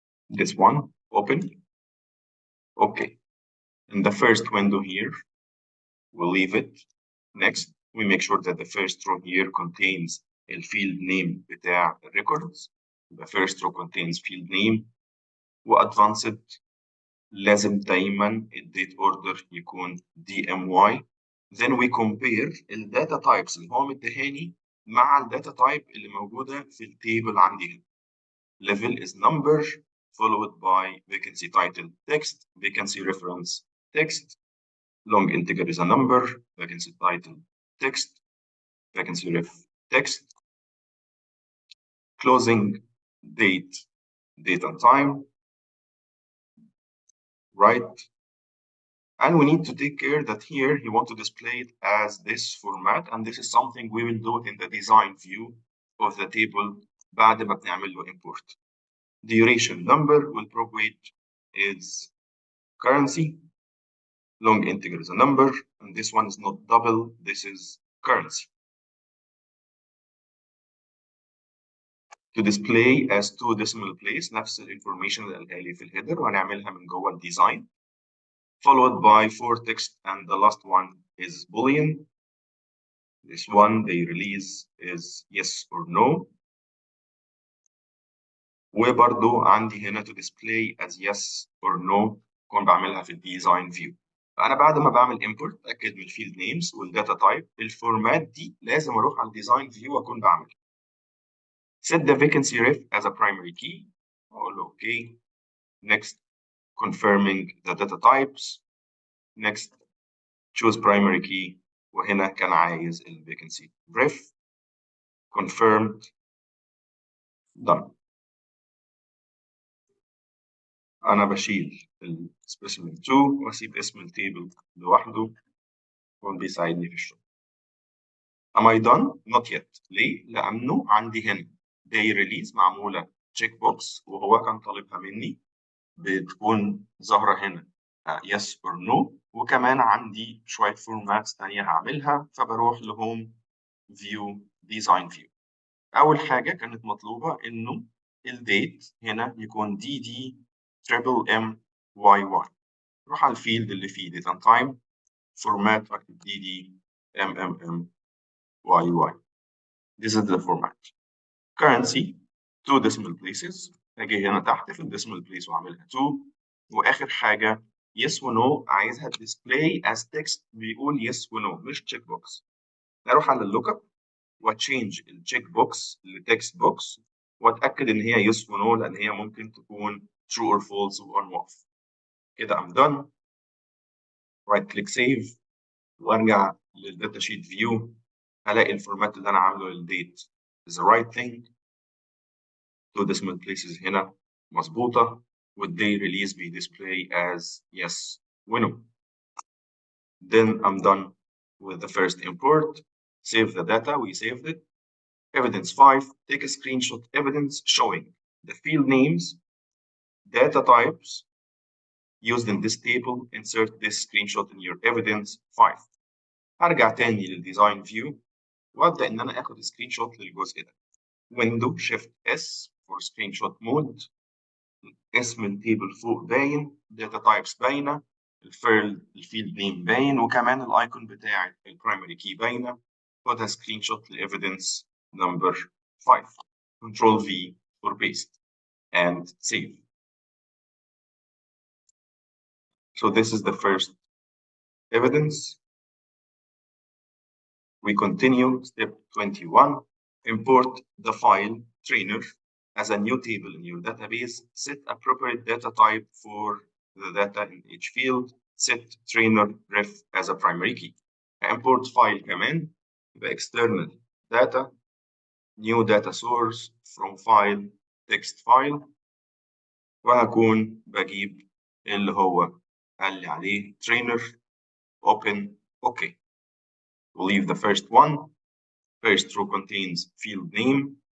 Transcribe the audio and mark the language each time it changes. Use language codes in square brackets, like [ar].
[en] This one, open. Okay. In the first window here, we'll leave it. Next, we make sure that the first row here contains the field name بتاع records. The first row contains field name. [ar] وadvanced لازم دايما الديت اوردر يكون DMY. [en] Then we compare [ar] الداتا تايبس اللي هو مديهاني مع الداتا تايب اللي موجودة في التيبل عندي هنا. [en] Level is number followed by vacancy title text, vacancy reference text, long integer is a number, vacancy title text, vacancy ref text, closing date and time, right? And we need to take care that here you want to display it as this format, and this is something we will do it in the design view of the table [ar] بعد ما بنعمل له [en] import. Duration number will propagate is currency, long integer is a number, and this one is not double, this is currency. To display as 2 decimal place [ar] نفس الانفورميشن اللي قالها لي في الهيدر وهنعملها من جوه الديزاين. [en] Followed by 4 text, and the last one is Boolean. This one, the release is yes or no. [ar] وبرضو عندي هنا [en] to display as yes or no [ar] كون بعملها في الديزاين فيو. فأنا بعد ما بعمل import أتأكد من الفيلد نيمز والداتا تايب، الفورمات دي لازم أروح على الديزاين فيو وأكون بعملها. [en] Set the vacancy ref as a primary key. [ar] أقول له [en] OK. Next, confirming the data types. Next, choose primary key. [ar] وهنا كان عايز ال vacancy ref. [en] Confirmed. Done. [ar] أنا بشيل ال Specimen 2 وأسيب اسم التيبل لوحده وهو بيساعدني في الشغل. [en] Am I done? Not yet. [ar] ليه؟ لأنه عندي هنا day release معمولة check box وهو كان طالبها مني بتكون ظاهرة هنا [en] yes or no، [ar] وكمان عندي شوية فورماتس تانية هعملها فبروح لهوم view design view. أول حاجة كانت مطلوبة إنه الديت هنا يكون DD triple MYY. روح على الفيلد اللي فيه date and time format أكتب DD MMMYY. [en] This is the format. Currency 2 decimal places. [ar] أجي هنا تحت في الديسمال بليس وأعملها 2. وآخر حاجة yes و no عايزها [en] display as text [ar] بيقول yes و no مش check box. أروح على اللوك اب وتشينج التشيك بوكس لتكست بوكس واتاكد ان هي yes و no لان هي ممكن تكون [en] true or false [ar] و on off. كده [en] I'm done. [ar] رايت كليك سيف، وارجع للداتا شيت فيو، الاقي الفورمات اللي انا عامله للديت [en] is the right thing. two decimal places [ar] هنا مظبوطه، والدي ريليز بي [en] display as yes و no. Then I'm done with the first import. Save the data, we saved it. Evidence 5, take a screenshot evidence showing the field names, data types used in this table. Insert this screenshot in your evidence 5. [ar] هرجع تاني للديزاين فيو وابدا ان انا اخد سكرين شوت للجزء ده. ويندو شيفت اس فور سكرين شوت مود. اسم التيبل فوق باين، داتا تايبس باينه، الفيلد نيم باين، وكمان الايكون بتاع البرايمري كي باينه. خدها سكرين شوت للايفيدنس نمبر 5. كنترول في for paste and save. [en] So this is the first evidence. We continue step 21. Import the file trainer as a new table in your database. Set appropriate data type for the data in each field. Set trainer ref as a primary key. Import file command, the external data, new data source from file text file. [ar] وهكون بجيب اللي هو قال لي عليه trainer. [en] Open OK. We'll leave the first one. First row contains field name.